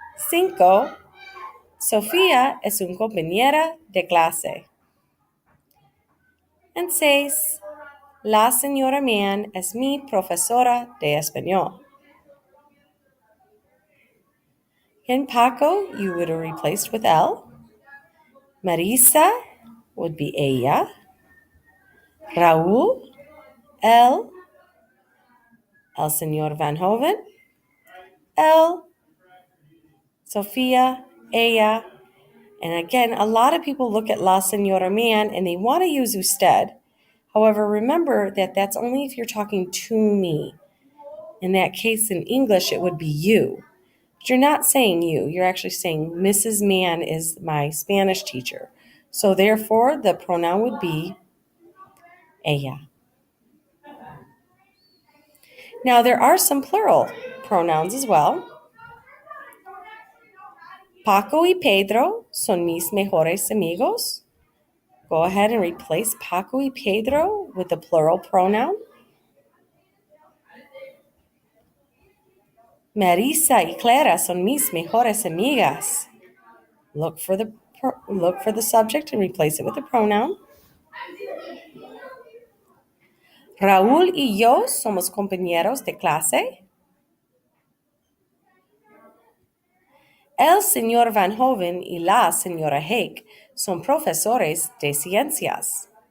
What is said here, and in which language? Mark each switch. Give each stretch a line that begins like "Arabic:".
Spanish: 5. Sofía es una compañera de clase. And 6. La señora Mann es mi profesora de español.
English: In Paco, you would have replaced with él. Marisa would be ella. Raúl, él.
Spanish: El señor Van Hoven, él. Sofía, ella.
English: And again, a lot of people look at la señora Mann and they want to use usted. However, remember that that's only if you're talking to me. In that case, in English, it would be you. But you're not saying you. You're actually saying Mrs. Mann is my Spanish teacher. So therefore, the pronoun would be ella. Now, there are some plural pronouns as well.
Spanish: Paco y Pedro son mis mejores amigos.
English: Go ahead and replace Paco y Pedro with the plural pronoun.
Spanish: Marisa y Clara son mis mejores amigas.
English: Look for the subject and replace it with a pronoun.
Spanish: Raúl y yo somos compañeros de clase. El señor Van Hoven y la señora Hake son profesores de ciencias.